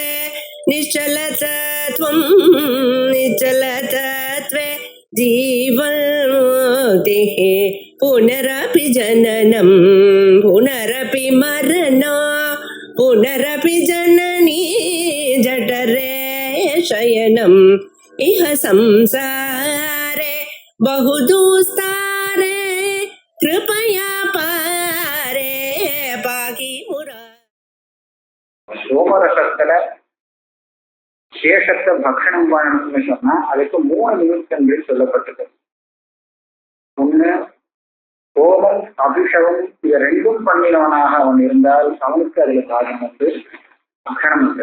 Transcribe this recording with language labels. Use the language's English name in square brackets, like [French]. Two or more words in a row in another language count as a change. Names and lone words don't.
[Sanskrit] निश्चलतत्वं निश्चलतत्वे जीवन्मुक्तिः पुनरपि जननं पुनरपि मरणं पुनरपि जननी जठरे शयनम् इह संसारे बहुदुस्तारे कृपया पारे पाहि मुरा. [Tamil] சோமரசத்துல சேஷத்தை பக்ஷணம் பண்ணணும்னு சொன்னா அதுக்கு 3 நிமித்தங்கள் சொல்லப்பட்டது. ஒண்ணு, கோபம் அபிஷேகம் இது ரெண்டும் பண்ணினவனாக அவன் இருந்தால் அவனுக்கு அதுல சாதனம் உண்டு, பக்ஷணம் உண்டு.